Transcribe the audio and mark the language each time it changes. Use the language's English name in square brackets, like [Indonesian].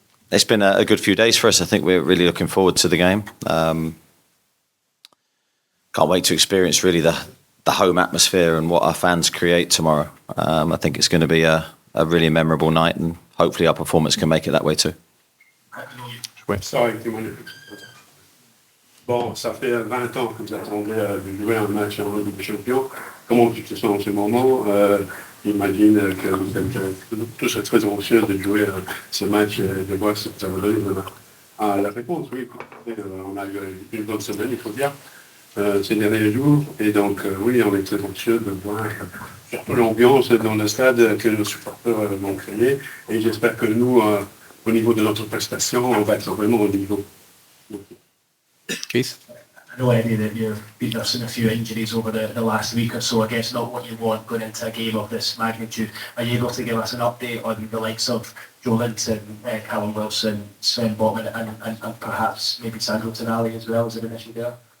[English] It's been a good few days for us. I think we're really looking forward to the game. Can't wait to experience really the home atmosphere and what our fans create tomorrow. I think it's going to be a really memorable night, and hopefully our performance can make it that way too. [French] Ça aurait été magnifique. Bon, ça fait 20 ans que vous attendez de jouer un match en Ligue des Champions. Comment tu te sens en ce moment? J'imagine que vous êtes tous très anxieux de jouer ce match et de voir ce que ça va donner demain. La réponse, oui. On a eu une bonne semaine, il faut dire, ces derniers jours. Et donc, oui, on est très anxieux de voir surtout l'ambiance dans le stade que nos supporters vont créer. Et j'espère que nous, au niveau de notre prestation, on va être vraiment au niveau. [English] Keith? I know, Eddie, that you've been nursing a few injuries over the last week or so. I guess not what you want going into a game of this magnitude. Are you able to give us an update on the likes of Joelinton, Callum Wilson, Sven Botman, and perhaps maybe Sandro Tonali as well? Is there an issue there?